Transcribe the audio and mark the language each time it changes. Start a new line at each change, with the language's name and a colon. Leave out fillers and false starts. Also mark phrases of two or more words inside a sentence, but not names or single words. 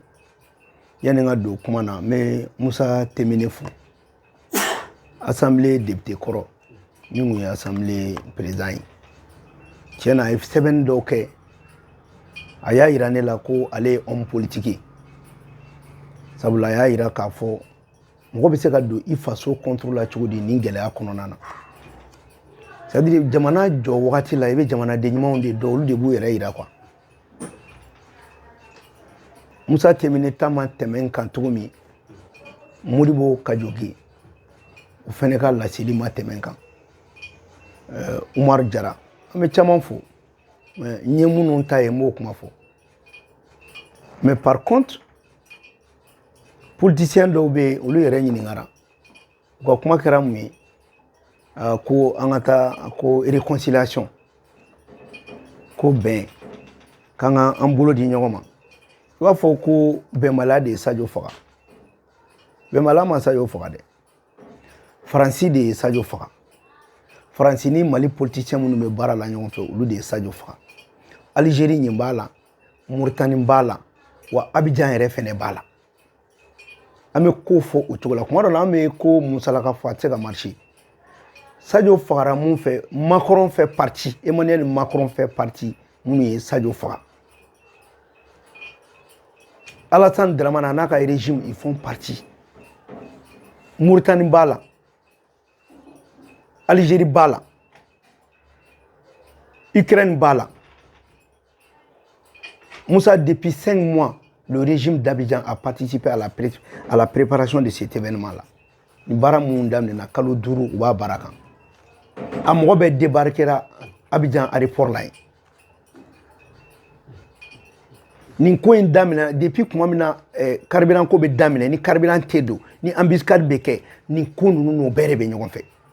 Bambara: Yani n ka don kuma na n bɛ Musa Temene fo,
French: assemblée député
Bambara: kɔrɔ min kun ye
French: assemblée président
Bambara: ye. Tiɲɛna a ye sɛbɛnni dɔw kɛ, a y'a yira ne la ko ale ye
French: homme politique
Bambara: ye. Sabula a y'a yira k'a fɔ mɔgɔ bɛ se ka don i faso contre la cogo di nin gɛlɛya kɔnɔna na.
French: C'est à dire
Bambara: jamana jɔ wagati la i bɛ jamanaden ɲumanw de dɔn olu de b'u yɛrɛ yira quoi. Musa Temene ta ma tɛmɛ n kan cogo min Modibo Kajoge o fɛnɛ ka laseli ma tɛmɛ n kan. Umar Jara an bɛ caman fo mais n ye minnu ta ye n b'o kuma fɔ.
French: Mais par contre politiciens
Bambara: dɔw bɛ yen olu yɛrɛ ɲininkara u ka kuma kɛra mun ye ko an ka taa ko réconciliation ko bɛn k'an ka an bolo di ɲɔgɔn ma. I b'a fɔ ko bɛnbaliya de ye Sadio faga. Bɛnbaliya ma Sadio faga dɛ. Faransi de ye Sadio faga. Faransi ni Mali politicien minnu bɛ baara la ɲɔgɔn fɛ olu de ye Sadio faga. Algérie ɲin b'a la, Mauritanie b'a la, wa Abidjan yɛrɛ fɛnɛ b'a la. An bɛ ko fɔ o cogo la. Kuma dɔ la an bɛ ko musalaka fɔ a tɛ se ka marcher. Sadio fagara mun fɛ,
French: Macron fait partie, Emmanuel Macron fait partie
Bambara: minnu ye Sadio faga. Alassane Dramane n'a ka régime
French: ils font partie.
Bambara: Mauritanie b'a la, Algérie b'a la, Ukraine b'a la.
French: Moussa, depuis 5 mois, le régime d'Abidjan a participé à la préparation de cet événement-là.
Bambara: Ni bara mun damina kalo 5 u b'a baara kan. A mɔgɔ bɛ débarquera Abidjan aéroport la yen. Nin ko in damina depuis kuma min na carburant ko bɛ daminɛ ni carburant tɛ don ni embuscade bɛ kɛ nin ko ninnu n'o bɛɛ de bɛ ɲɔgɔn fɛ.